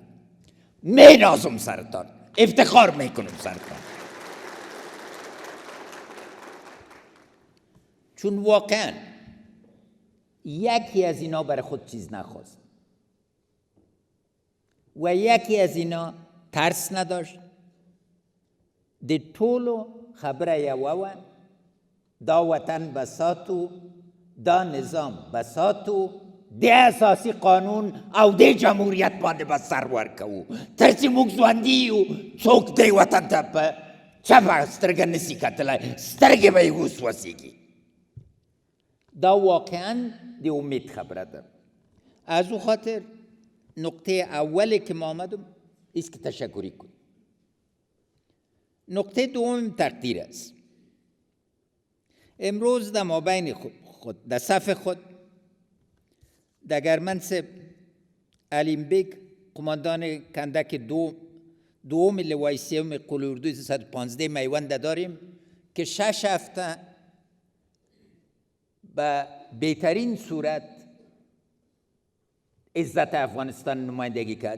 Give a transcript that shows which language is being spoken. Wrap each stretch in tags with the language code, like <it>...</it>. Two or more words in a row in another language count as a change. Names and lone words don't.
<fa>می نازم سرتان، افتخار میکنم سرتان، چون واقعا یکی از اینا برای خود چیز نخواست و یکی از اینا ترس نداشت.</fa> <ps>د ټولو خبره یوه وه، دا وطن بساتو، دا نظام بساتو، د اساسی قانون او د جمهوریت باندې به سر ورکوو، تر چې موږ ژوندي یو څوک دی وطن ته په چپه سترګه نسي کتلی، سترګې به یې اوس وسېږي. دا واقعا د امید خبره ده.</ps> <fa>از او خاطر نقطه اولی که ما آمدم است که تشکری کنیم. نقطه دوم تقدیر است. امروز در مابین خود در صف خود دگرمن صاحب علیم بیگ قماندان کندک دوم لوای سوم قول اردوی 115 میوند داریم که 6 هفته به بهترین صورت عزت افغانستان نمایندگی کرد.</fa>